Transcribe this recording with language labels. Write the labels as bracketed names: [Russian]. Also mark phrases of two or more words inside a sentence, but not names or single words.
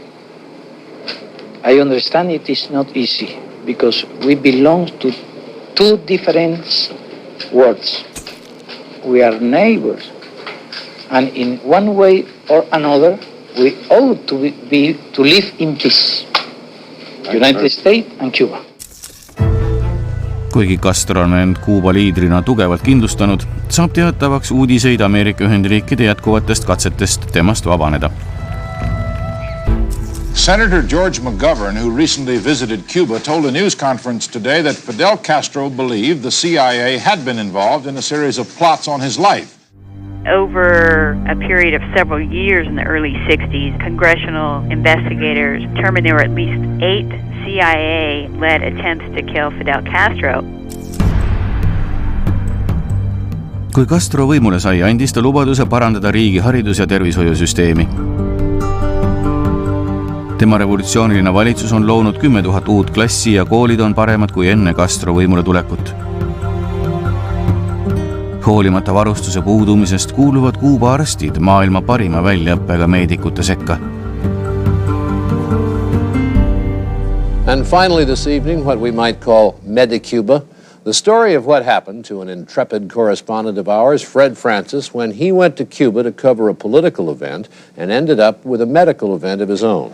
[English] I understand it is not easy because we belong to two different worlds. We are neighbors, and in one way or another, we ought to live in peace. United States and Cuba. [Estonian] Kuigi Castro on end Kuuba liidrina tugevalt kindlustanud, saab teatavaks uudiseid Ameerika Ühendriikide jätkuvatest katsetest temast vabaneda. [English] Senator George McGovern, who recently visited Cuba, told a news conference today that Fidel Castro believed the CIA had been involved in a series of plots on his life. Over a period of several years in the early 60s, congressional investigators determined there were at least 8 CIA-led attempts to kill Fidel Castro. [Estonian] Kui Castro võimule sai, andis ta lubaduse parandada riigi haridus- ja tervishoiusüsteemi. Tema revolutsiooniline valitsus on loonud 10 000 uut klassi ja koolid on paremad kui enne Castro võimule tulekut. Hoolimata varustuse puudumisest kuuluvad Kuuba arstid maailma parima väljaõppega meedikute sekka. [English] And finally this evening, what we might call Medi-Cuba, the story of what happened to an intrepid correspondent of ours, Fred Francis, when he went to Cuba to cover a political event and ended up with a medical event of his own.